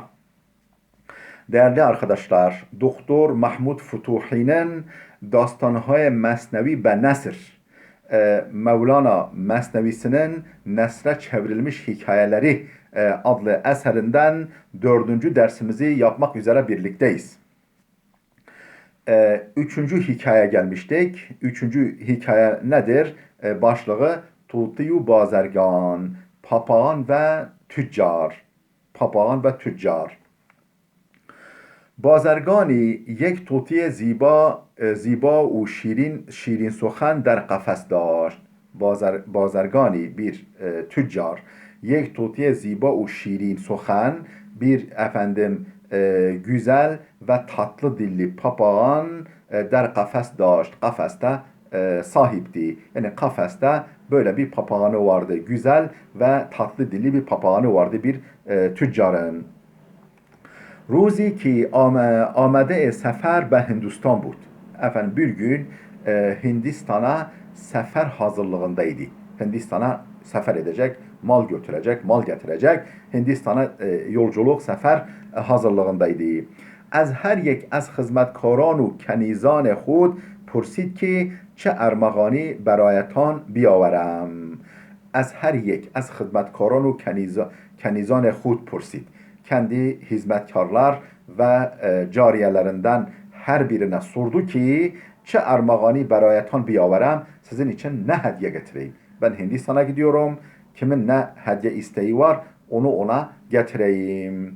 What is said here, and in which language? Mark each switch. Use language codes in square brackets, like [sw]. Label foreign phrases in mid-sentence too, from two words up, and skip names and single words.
[tr] Değerli arkadaşlar, Doktor Mahmud Futuhi'nin Dastanهای Mesnevi ve Nesr, Mevlana Mesnevisinin Nesre Çevrilmiş Hikayeleri adlı eserinden dördüncü dersimizi yapmak üzere birlikteyiz. Üçüncü hikaye gelmiştik. Üçüncü hikaye nedir? Başlığı Tutiyu Bazergan, Papağan ve Tüccar. Papağan ve Tüccar. [fa] بازرگانی یک طوطی زیبا و شیرین سخن در قفس داشت. بازرگانی [tr] bir tüccar [fa] یک طوطی زیبا و شیرین سخن [tr] bir güzel ve tatlı dilli papağan [fa] در قفس داشت. [tr] Kafeste sahipti. Yani kafeste böyle bir papağanı vardı. Güzel ve tatlı dilli bir papağanı vardı bir tüccarın. [fa] روزی که آمده سفر به Hindistan بود. [tr] Efendim bir gün Hindistan'a sefer hazırlığındaydı. Hindistan'a sefer edecek, mal götürecek, mal getirecek. Hindistan'a yolculuk, sefer hazırlığındaydı. [fa] از هر یک از خدمتکاران و کنیزان خود پرسید که چه ارمغانی برایتان بیاورم. از هر یک از خدمتکاران و کنیزان خود پرسید. [tr] Kendi hizmetkarlar ve cariyelerinden her birine sordu ki [fa] چه ارمغانی برایتان بیاورم, [tr] sizin için ne hediye getireyim. Ben Hindistan'a gidiyorum. Kimin ne hediye isteği var onu ona getireyim.